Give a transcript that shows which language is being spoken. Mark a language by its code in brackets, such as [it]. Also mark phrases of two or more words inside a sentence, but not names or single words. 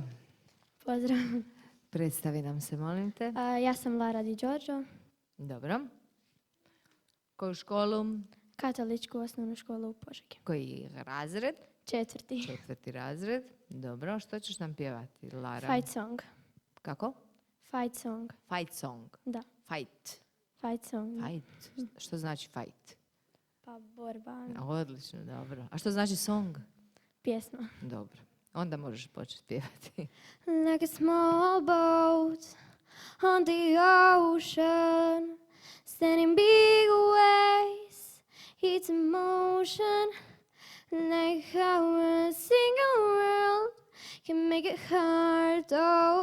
[hr] Pozdrav. Predstavi nam se, molim te. Ja sam Lara Di Giorgio, Dobro. Koju školu? katoličku osnovnu školu u Požegi. Koji razred? 4. 4. razred. Dobro, što ćeš nam pjevati, Lara? [en] Fight song. [hr] Kako? [en] Fight song. Fight song. [hr] Da, [en] Fight. fight song. Fight. [hr] Što znači fight? Pa borba, Odlično, dobro. A što znači song? pjesma. Dobro. Onda možeš početi pjevati. [en] Like a small boat on the ocean, standing big waves, it's emotion. Like how a single world can make it heart open.